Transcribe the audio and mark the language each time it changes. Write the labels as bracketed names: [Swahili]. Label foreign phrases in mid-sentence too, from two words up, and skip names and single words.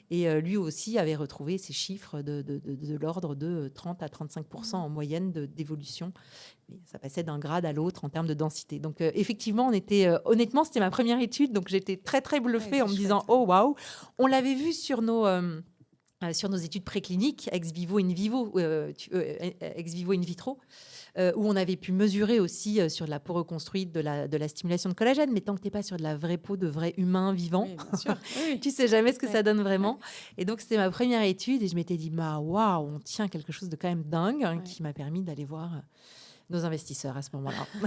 [French] Et lui aussi avait retrouvé ces chiffres de l'ordre de 30 à 35% en moyenne d'évolution. Mais ça passait d'un grade à l'autre en termes de densité. Donc, effectivement, on était, honnêtement, c'était ma première étude, donc j'étais très, très bluffée en me disant, oh, waouh, on l'avait vu sur nos études précliniques, [Latin] ex vivo in vivo, ex vivo in vitro, [French] où on avait pu mesurer aussi sur de la peau reconstruite de la stimulation de collagène. Mais tant que tu n'es pas sur de la vraie peau de vrai humain vivant, Bien sûr. tu sais jamais ce que ça donne vraiment. Et donc, c'était ma première étude et je m'étais dit, bah, waouh, on tient quelque chose de quand même dingue, hein, qui m'a permis d'aller voir nos investisseurs à ce moment-là.